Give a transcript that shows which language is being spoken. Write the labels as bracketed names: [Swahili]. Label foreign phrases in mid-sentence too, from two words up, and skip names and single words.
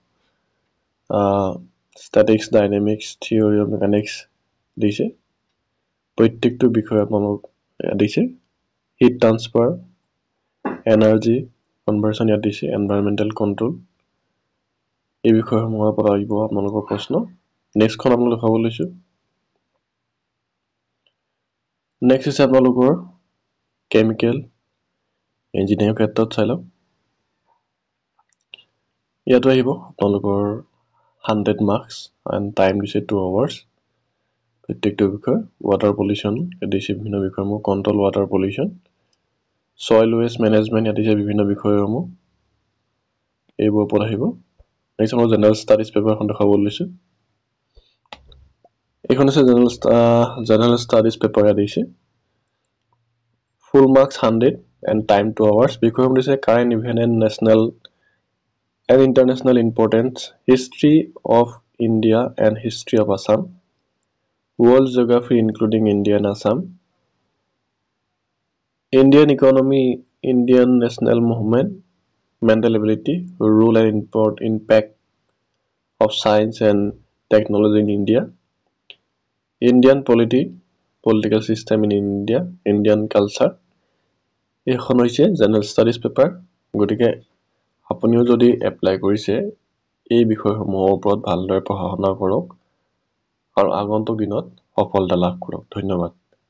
[English] statics dynamics theory of mechanics [Assamese] দিছে প্ৰত্যেকটো বিষয় আপোনালোক দিছে [English] heat transfer energy conversion [Assamese] ইয়াত দিছে [English] environmental control [Assamese] এই বিষয়সমূহৰ পৰা আহিব আপোনালোকৰ প্ৰশ্ন নেক্সট খন আপোনালোক দেখাব লৈছো নেক্সট আছে আপোনালোকৰ [English] chemical engineering [Assamese] ক্ষেত্ৰত চাই লওক ইয়াতো আহিব আপোনালোকৰ 100 মাৰ্কস [English] and time [Assamese] দিছে 2 hours প্ৰত্যেকটো বিষয় [English] water pollution [Assamese] দিছে বিভিন্ন বিষয়সমূহ [English] control water pollution soil waste management [Assamese] দিছে বিভিন্ন বিষয়সমূহ এইবোৰ ওপৰত আহিব নেক্সট আমাৰ [English] general studies paper [Assamese] দেখাব লৈছো এখন আছে [English] general studies paper দিছে full marks 100 and time 2 hours [Assamese] বিষয়সমূহ দিছে [English] current event and national and international importance history of India and history of Assam world geography including India and Assam Indian economy Indian national movement mental ability role and impact of science and technology in India Indian political system in India Indian culture [Assamese] এখন হৈছে [English] general studies paper [Assamese] গটিকে আপুনিও যদি এপ্লাই কৰিছে এই বিষয়সমূহৰ ওপৰত ভালদৰে পঢ়া শুনা কৰক আৰু আগন্তুক দিনত সফলতা লাভ কৰক ধন্যবাদ